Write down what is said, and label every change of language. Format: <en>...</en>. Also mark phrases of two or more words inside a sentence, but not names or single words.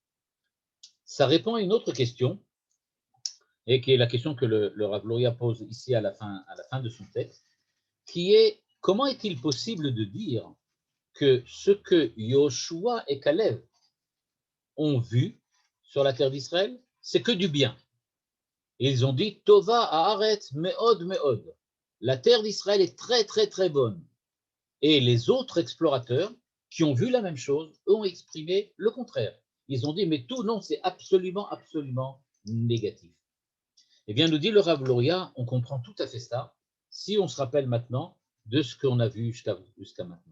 <fr>Ça répond à une autre question, et qui est la question que le Rav Luria pose ici à la fin de son texte, qui est comment est-il possible de dire que ce que Yoshua et Caleb ont vu sur la terre d'Israël, c'est que du bien. Et ils ont dit</fr> <he>טובה הארץ מאוד מאוד.</he> <fr>La terre d'Israël est très très très bonne. Et les autres explorateurs qui ont vu la même chose, eux ont exprimé le contraire. Ils ont dit mais tout non, c'est absolument absolument négatif. Eh bien, nous dit le Rav Luria, on comprend tout à fait ça si on se rappelle maintenant de ce qu'on a vu jusqu'à maintenant.</fr>